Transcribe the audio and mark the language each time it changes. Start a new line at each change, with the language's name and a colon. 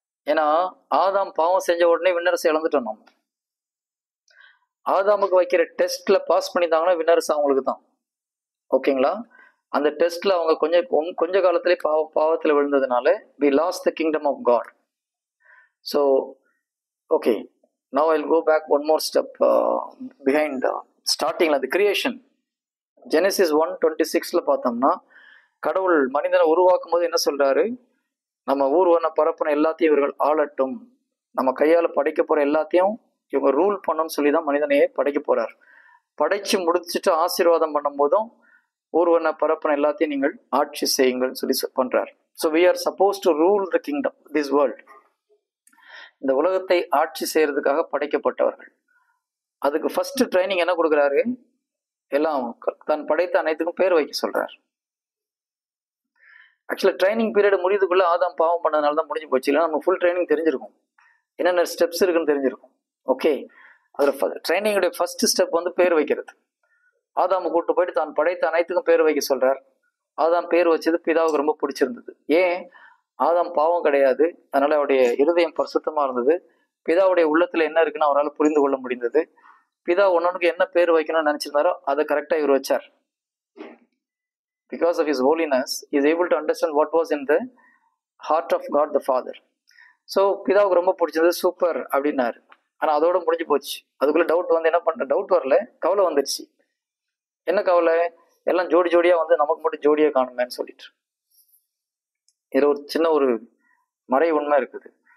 Tamil: ஏன்னா ஆதாம் பாவம் செஞ்ச உடனே விண்ணரசு இழந்துட்டோம். நம்ம ஆதாமுக்கு வைக்கிற டெஸ்ட்ல பாஸ் பண்ணிட்டாங்கன்னா விண்ணரசு அவங்களுக்கு தான். ஓகேங்களா? அந்த டெஸ்ட்ல அவங்க கொஞ்ச காலத்திலே பாவத்துல விழுந்ததுனால
English: we lost the kingdom of God. So okay, now I'll go back one more step behind starting the creation.
Tamil: Genesis 1:26 பார்த்தோம்னா கடவுள் மனிதனை உருவாக்கும் போது என்ன சொல்றாரு? நம்ம ஊர்வன பரப்புன எல்லாத்தையும் இவர்கள் ஆளட்டும், நம்ம கையால படைக்க போற எல்லாத்தையும் இவங்க ரூல் பண்ணணும்னு சொல்லி தான் மனிதனையே படைக்க போறார். படைச்சு முடிச்சுட்டு ஆசீர்வாதம் பண்ணும் போதும் ஊர்வன பரப்புன எல்லாத்தையும் நீங்கள் ஆட்சி செய்யுங்கள் சொல்லி பண்றார்.
English: So we are supposed to rule the kingdom, this world.
Tamil: இந்த உலகத்தை ஆட்சி செய்யறதுக்காக படைக்கப்பட்டவர்கள். அதுக்கு ஃபர்ஸ்ட் ட்ரைனிங் என்ன கொடுக்குறாரு? எல்லாம் தான் படைத்த அனைத்துக்கும் பேர் வைக்க சொல்றார். ஆக்சுவலா ட்ரைனிங் பீரியட் முடியுதுக்குள்ள ஆதாம் பாவம் பண்ணதுனால தான் முடிஞ்சு போச்சு. இல்லை நம்ம ஃபுல் ட்ரைனிங் தெரிஞ்சிருக்கும், என்னென்ன ஸ்டெப்ஸ் இருக்குன்னு தெரிஞ்சிருக்கும். ஓகே, அதில் ட்ரைனிங்குடைய ஃபர்ஸ்ட் ஸ்டெப் வந்து பேர் வைக்கிறது. ஆதாமை கூட்டு போயிட்டு தான் படைத்த அனைத்துக்கும் பேர் வைக்க சொல்றார். ஆதாம் பேர் வச்சது பிதாவுக்கு ரொம்ப பிடிச்சிருந்தது. ஏன்? ஆதாம் பாவம் கிடையாது, அதனால அவருடைய இருதயம் பரிசுத்தமா இருந்தது. பிதாவுடைய உள்ளத்துல என்ன இருக்குன்னு அவரால் புரிந்து கொள்ள முடிந்தது. பிதா ஒன்னொன்னுக்கு என்ன பேர் வைக்கணும்னு நினைச்சிருந்தாரோ அதை கரெக்டா இவர் வச்சார்.
English: Because of his holiness, he is able to understand what was in the heart of God the Father.
Tamil: So பிதாவுக்கு ரொம்ப பிடிச்சது, சூப்பர் அப்படின்னாரு. ஆனால் அதோட முடிஞ்சு போச்சு. அதுக்குள்ள டவுட் வந்து என்ன பண்ண, டவுட் வரல, கவலை வந்துடுச்சு. என்ன கவலை? எல்லாம் ஜோடி ஜோடியா வந்து நமக்கு மட்டும் ஜோடியா காணுமேன்னு சொல்லிட்டு. இது ஒரு சின்ன ஒரு மறை உண்மை இருக்குது.